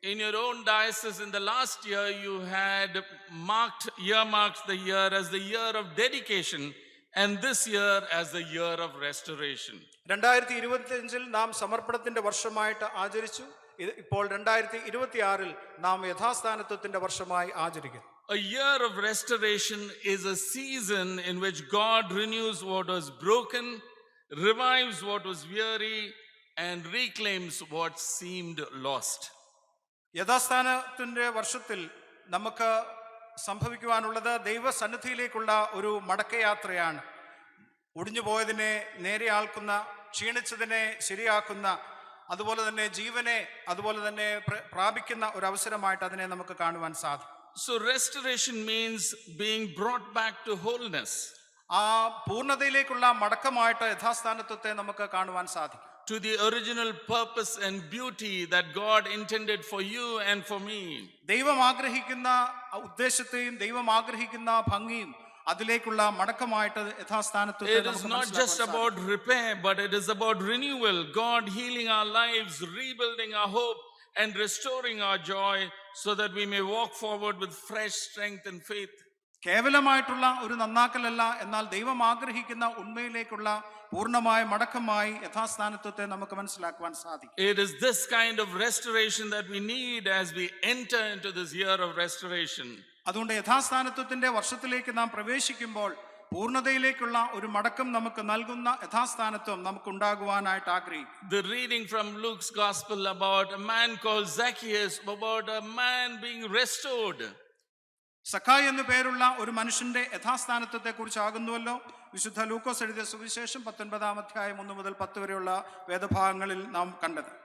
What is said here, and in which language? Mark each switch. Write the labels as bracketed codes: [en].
[en] In your own diocese in the last year you had earmarked the year as the year of dedication and this year as the year of restoration. [ml] 2025 നാം സമർപ്പണത്തിന്റെ വർഷമായിട്ട് ആചരിച്ചു. ഇപ്പോൾ 2026 നാം യഥാസ്ഥാനത്വത്തിന്റെ വർഷമായി ആചരിക്കുന്നു. [en] A year of restoration is a season in which God renews what was broken, revives what was weary and reclaims what seemed lost. [ml] യഥാസ്ഥാനത്തിന്റെ വർഷത്തിൽ നമുക്ക് സംഭവിക്കുവാനുള്ളത് ദൈവസന്നിധിയിലേക്കുള്ള ഒരു മടക്കയാത്രയാണ്. ഒടിഞ്ഞുപോയതിനെ നേരെയാക്കുന്ന, ക്ഷീണിച്ചതിനെ ശരിയാക്കുന്ന, അതുപോലെ തന്നെ ജീവനെ അതുപോലെ തന്നെ പ്രാപിക്കുന്ന ഒരു അവസരമായിട്ട് അതിനെ നമുക്ക് കാണുവാൻ സാധിക്കും. [en] So restoration means being brought back to wholeness. [ml] ആ പൂർണ്ണതയിലേക്കുള്ള മടക്കമായിട്ട് യഥാസ്ഥാനത്വത്തെ നമുക്ക് കാണുവാൻ സാധിക്കും. [en] to the original purpose and beauty that God intended for you and for me. [ml] ദൈവം ആഗ്രഹിക്കുന്ന ഉദ്ദേശത്തെയും ദൈവം ആഗ്രഹിക്കുന്ന ഭംഗിയും അതിലേക്കുള്ള മടക്കമായിട്ട് യഥാസ്ഥാനത്വത്തെ [en] It is not just about repair, but it is about renewal. God healing our lives, rebuilding our hope, and restoring our joy so that we may walk forward with fresh strength and faith. [ml] കേവലമായിട്ടുള്ള ഒരു നന്നാക്കലല്ല, എന്നാൽ ദൈവം ആഗ്രഹിക്കുന്ന ഉണ്മയിലേക്കുള്ള പൂർണ്ണമായ മടക്കമായി യഥാസ്ഥാനത്വത്തെ നമുക്ക് മനസ്സിലാക്കുവാൻ സാധിക്കും. [en] It is this kind of restoration that we need as we enter into this year of restoration. [ml] അതുകൊണ്ട് യഥാസ്ഥാനത്വത്തിന്റെ വർഷത്തിലേക്ക് നാം പ്രവേശിക്കുമ്പോൾ പൂർണ്ണതയിലേക്കുള്ള ഒരു മടക്കം നമുക്ക് നൽകുന്ന യഥാസ്ഥാനത്വം നമുക്ക് ഉണ്ടാകുവാനായിട്ട് ആഗ്രഹിക്കും. [en] The reading from Luke's gospel about a man called Zacchaeus, about a man being restored. [ml] സക്കായി എന്നു പേരുള്ള ഒരു മനുഷ്യന്റെ യഥാസ്ഥാനത്വത്തെ കുറിച്ചാകുന്നുവല്ലോ വിശുദ്ധ ലൂക്കോസ് എഴുതിയ സുവിശേഷം 19-ാം അധ്യായം 1 മുതൽ 10 വരെയുള്ള വേദഭാഗങ്ങളിൽ നാം കണ്ടത്.